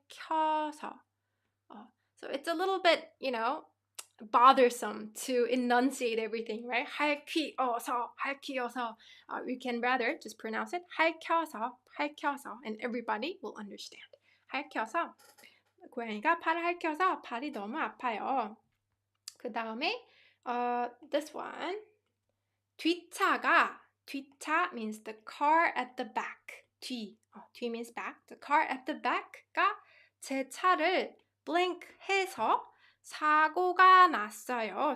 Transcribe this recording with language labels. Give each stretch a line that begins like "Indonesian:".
English: So it's a little bit, bothersome to enunciate everything, right?
Korean: 핥혀서.
English: You can rather just pronounce it 핥혀서, and everybody will understand.
Korean: 핥혀서. 고양이가 팔을 핥혀서 팔이 너무 아파요. 그 다음에
English: this one. 뒷차 means the car at the back. 뒤 means back. The car at the back가
Korean: 제 차를
English: blank 해서
Korean: 사고가 났어요.